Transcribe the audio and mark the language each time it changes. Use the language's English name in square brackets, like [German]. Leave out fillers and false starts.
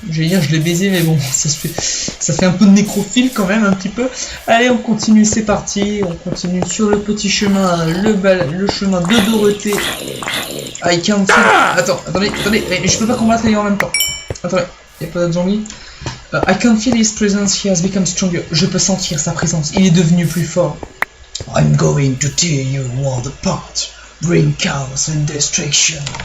[French] Je vais dire, je l'ai baisé, mais bon, ça fait un peu de nécrophile quand même, un petit peu. Allez, on continue, c'est parti. On continue sur le petit chemin, le chemin de Dorothée. [English] I can't feel... [French] Attendez, je peux pas combattre les gars en même temps. Attendez, il n'y a pas d'autres zombies. [English] I can feel his presence, he has become stronger. [French] Je peux sentir sa présence, il est devenu plus fort. [English] I'm going to tear your world apart. Bring chaos and destruction.